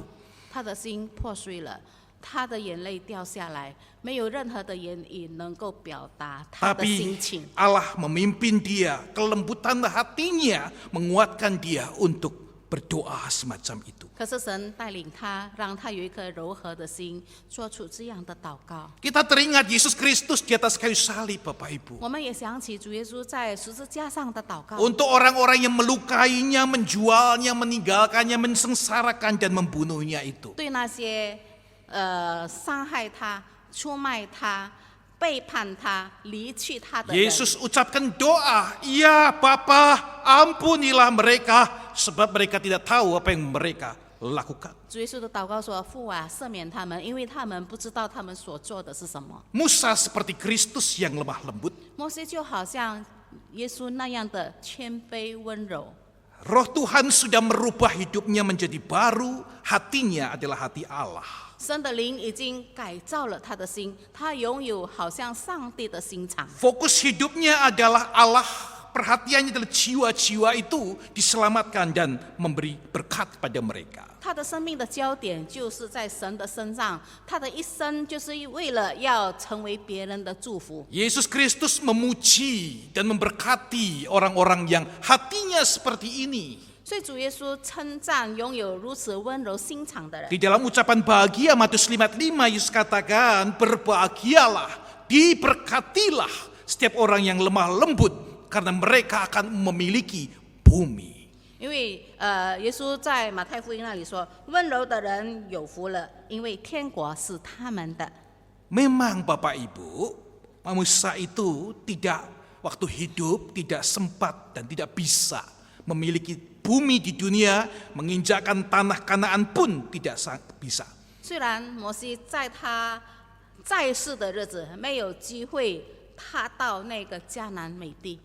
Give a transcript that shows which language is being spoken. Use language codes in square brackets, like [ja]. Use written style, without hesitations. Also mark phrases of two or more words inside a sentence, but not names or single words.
[zh] 他的心破碎了，他的眼泪掉下来，没有任何的言语能够表达他的 Tapi 心情。 [id] Allah memimpin dia, kelembutan hatinya menguatkan dia untuk berdoa semacam itu. [zh] 可是神带领他，让他有一颗柔和的心，做出这样的祷告。 [id] Kita teringat Yesus Kristus di atas kayu salib, Bapak Ibu. [zh] 我们也想起主耶稣在十字架上的祷告。 [id] Untuk orang-orang yang melukainya, menjualnya, meninggalkannya, mensengsarakan dan membunuhnya itu. [zh] 对那些伤害他、出卖他、背叛他、离弃他的人， [id] Yesus ucapkan doa, "Ya Bapa, ampunilah mereka sebab mereka tidak tahu apa yang mereka lakukan." [zh] 主耶稣的祷告说：“父啊，赦免他们，因为他们不知道他们所做的是什么。” [id] Musa seperti Kristus yang lemah lembut. [zh] 摩西就好像耶稣那样的谦卑温柔。 [id] Roh Tuhan sudah merubah hidupnya menjadi baru, hatinya adalah hati Allah. [zh] 神的灵已经改造了他的心，他拥有好像上帝的心肠。 [id] Fokus hidupnya adalah Allah, perhatiannya adalah jiwa-jiwa itu diselamatkan dan memberi berkat kepada mereka. [zh] 他的生命的焦点就是在神的身上，他的一生就是为了要成为别人的祝福。 [id] Yesus Kristus memuji dan memberkati orang-orang yang hatinya seperti ini. [zh] 所以主耶稣称赞拥有如此温柔心肠的人。 [id] Di dalam ucapan bahagia Matius 5:5 Yesus katakan, "Berbahagialah, diberkatilah setiap orang yang lemah lembut karena mereka akan memiliki bumi." [zh] 因为耶稣在马太福音那里说：“温柔的人有福了，因为天国是他们的。” [id] Memang Bapak Ibu, manusia itu tidak waktu hidup tidak sempat dan tidak bisa memiliki bumi di dunia, menginjakkan tanah Kanaan pun tidak bisa. [zh] 虽然摩西在他在世的日子没有机会踏到那个迦南美地，